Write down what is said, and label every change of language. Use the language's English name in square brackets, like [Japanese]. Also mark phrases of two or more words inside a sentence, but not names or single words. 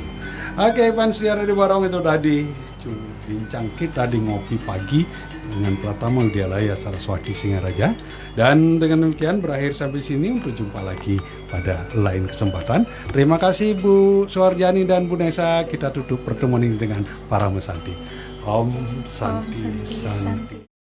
[Indonesian] Oke, fans di Radio Barong, itu tadi bincang kita di ngopi pagi dengan Pratama Widyalaya Saraswati Singaraja. Dan dengan demikian berakhir sampai sini, untuk jumpa lagi pada lain kesempatan. Terima kasih Bu Suharjani dan Bu Nesa. Kita tutup pertemuan ini dengan para mesanti. [Sanskrit] Om Santi Santi.